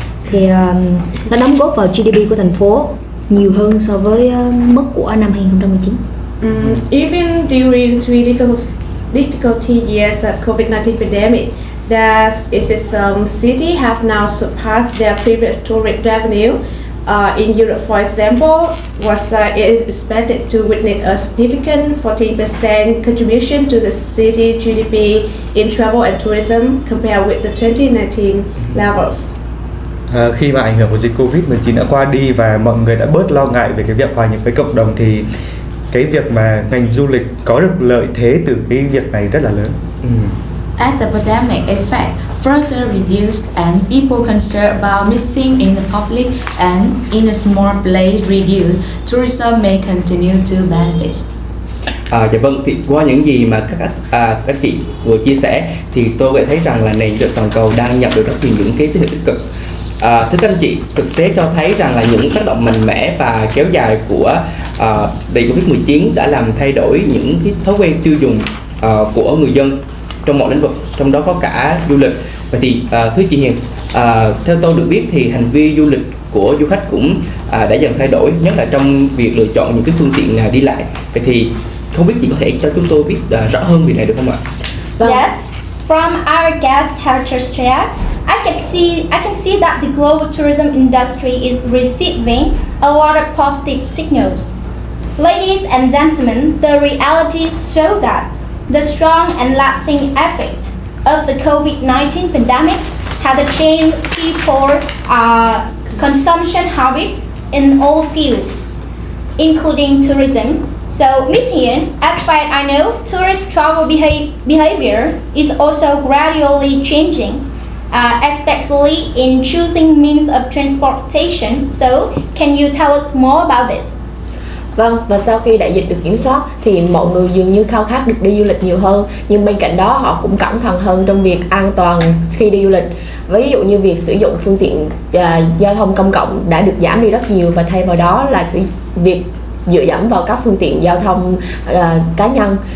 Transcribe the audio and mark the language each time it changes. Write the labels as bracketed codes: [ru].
[vi] Thì nó đóng góp vào GDP của thành phố nhiều hơn so với mức của năm 2019. [en] Even during three difficulty years of COVID-19 pandemic, some cities have now surpassed their previous tourist revenue. In Europe, for example, Warsaw is expected to witness a significant 14% contribution to the city GDP in travel and tourism compared with the 2019 levels. [vi] Khi mà ảnh hưởng của dịch Covid-19 đã qua đi và mọi người đã bớt lo ngại về cái việc hòa nhập với cộng đồng thì cái việc mà ngành du lịch có được lợi thế từ cái việc này rất là lớn. [en] As the pandemic effect further reduced and people concerned about missing in the public and in a small place reduced, tourism may continue to benefit. [vi] Dạ vâng, thì qua những gì mà các chị vừa chia sẻ thì tôi có thể thấy rằng là nền du lịch toàn cầu đang nhận được rất nhiều những cái tín hiệu tích cực. Thưa các anh chị, thực tế cho thấy rằng là những tác động mạnh mẽ và kéo dài của đại Covid-19 đã làm thay đổi những cái thói quen tiêu dùng của người dân trong mọi lĩnh vực, trong đó có cả du lịch. Vậy thì thưa chị Hiền, theo tôi được biết thì hành vi du lịch của du khách cũng đã dần thay đổi, nhất là trong việc lựa chọn những cái phương tiện đi lại. Vậy thì không biết chị có thể cho chúng tôi biết rõ hơn việc này được không ạ? [en] Yes, from our guest have just shared, I can see that the global tourism industry is receiving a lot of positive signals. Ladies and gentlemen, the reality shows that the strong and lasting effect of the COVID-19 pandemic had changed people's consumption habits in all fields, including tourism. So, Ms. Hiền, as far as I know, tourist travel behavior is also gradually changing, especially in choosing means of transportation. So, can you tell us more about this? [vi] Vâng, và sau khi đại dịch được kiểm soát thì mọi người dường như khao khát được đi du lịch nhiều hơn, nhưng bên cạnh đó họ cũng cẩn thận hơn trong việc an toàn khi đi du lịch. Ví dụ như việc sử dụng phương tiện giao thông công cộng đã được giảm đi rất nhiều, và thay vào đó là việc dựa dẫm vào các phương tiện giao thông cá nhân.